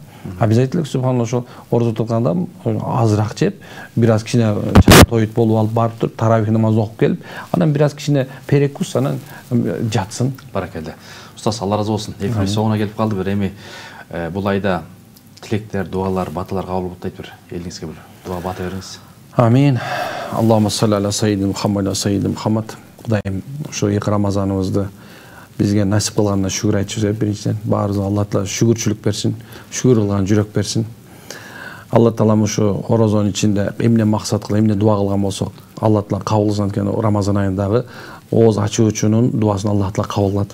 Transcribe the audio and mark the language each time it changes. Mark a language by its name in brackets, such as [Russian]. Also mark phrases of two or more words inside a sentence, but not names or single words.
[Kyrgyz] Биз айтылык субханалла ошол орозо тутканда азыраак жеп, бир аз кичине тоют болуп алып барып туруп таравих намаз окуп келип, анан бир аз кичине перекус анан жатсын. Баракалла. Устаз, Алла разы болсун. Эфирибиз соңуна келип калды. Бир эми бул айда тилектер, дуалар, баталар кабыл болуп атат бир. Элиңизге бир дуа бата бериңиз. Амин. [Arabic] اللهم صل على سيدنا محمد، سيدنا محمد. [Kyrgyz] Кудайым ошо эки Рамазаныбызды бизге насип кылганына шүгүр айтчыбыз. Биринчиден баарыбызга Алла Таала шүгүрчүлүк берсин, шүгүр кылган жүрөк берсин. Алла Таала ушу орозонун ичинде эмне максат кылып, эмне дуа кылган болсок, Алла Таала кабыл кылсын. Анткени Рамазан айындагы ооз ачуучунун дуасын Алла Таала кабыл кылат.